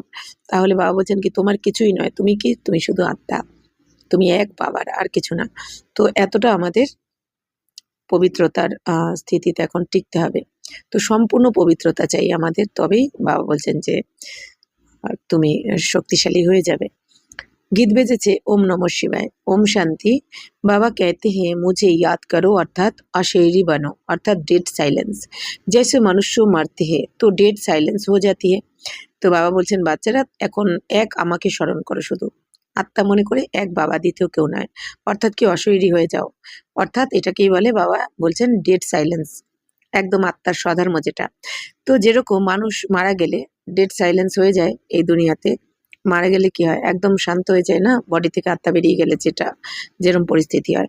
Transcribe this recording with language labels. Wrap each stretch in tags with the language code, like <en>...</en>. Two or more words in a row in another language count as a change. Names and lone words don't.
<bn>তাহলে বাবা বলছেন কি, তোমার কিছুই নয়, তুমি কি, তুমি শুধু আত্মা, তুমি এক বাবার, আর কিছু না। তো এতটা আমাদের পবিত্রতার স্থিতিতে এখন টিকতে হবে। তো সম্পূর্ণ পবিত্রতা চাই আমাদের, তবেই বাবা বলছেন যে তুমি শক্তিশালী হয়ে যাবে।</bn> <hi>गीत बेजेছে</hi> <sa>ओम नमः शिवाय,</sa> <hi>ओम शांति। बाबा कहते हैं मुझे याद करो अर्थात अशरीरी बनो, अर्थात</hi> <en>dead silence.</en> <hi>जैसे मनुष्य मरते हैं तो</hi> <en>dead silence</en> <hi>हो जाती है।</hi> <bn>তো বাবা বলছেন বাচ্চারা এখন এক আমাকে স্মরণ করো, শুধু আত্মা মনে করে, এক বাবা, দ্বিতীয় কেউ নয়। অর্থাৎ কি অশরীরী হয়ে যাও, অর্থাৎ এটাকেই বলে বাবা বলছেন</bn> <en>dead silence,</en> <bn>একদম আত্মার স্বধর্ম যেটা। তো যেরকম মানুষ মারা গেলে</bn> <en>dead silence</en> <bn>হয়ে যায় এই দুনিয়াতে, মারা গেলে কি হয়, একদম শান্ত হয়ে যায় না, বডি থেকে আত্মা বেরিয়ে গেলে যেটা যেরকম পরিস্থিতি হয়।</bn>